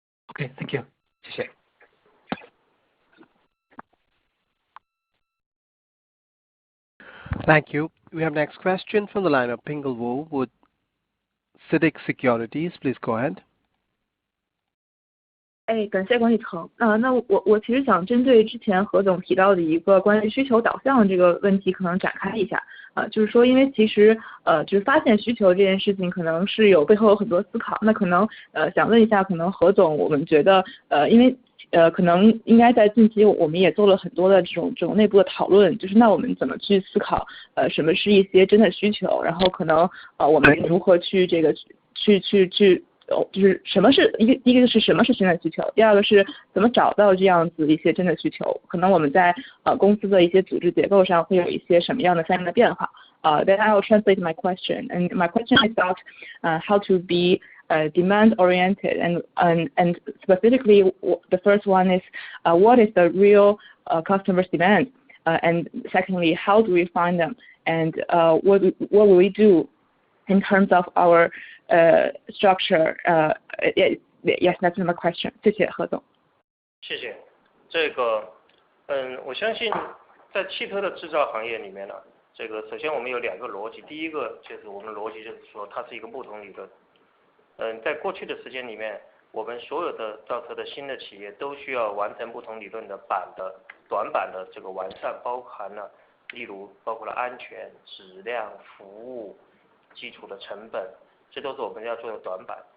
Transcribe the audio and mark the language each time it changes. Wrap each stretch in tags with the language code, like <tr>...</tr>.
<en>Okay, thank you.</en> <zh>谢谢。</zh> <en>Thank you. We have next question from the line of Pingle Wu with CITIC Securities. Please go ahead.</en> <zh>感谢管理层。那我其实想针对之前何总提到的一个关于需求导向这个问题，可能展开一下。就是说，因为其实就是发现需求这件事情，可能是背后有很多思考。那可能想问一下，可能何总，我们觉得因为可能应该在近期我们也做了很多的这种内部的讨论，就是那我们怎么去思考什么是一些真的需求，然后可能我们如何去这个去就是什么是第一个是什么是真的需求，第二个是怎么找到这样子一些真的需求，可能我们在公司的一些组织结构上会有一些什么样的相应的变化。</zh> <en>Then I will translate my question, and my question is about how to be demand oriented, and specifically the first one is what is the real customers demand, and secondly how do we find them, and what will we do in terms of our structure. Yes, that's my question.</en> <zh>谢谢何总。谢谢。这个我相信在汽车的制造行业里面呢，这个首先我们有2个逻辑，第一个就是我们的逻辑就是说它是一个木桶理论。在过去的时间里面，我们所有的造车的新的企业都需要完成木桶理论的短板的这个完善，包含了例如包括了安全、质量、服务、基础的成本，这都是我们要做的短板。</zh>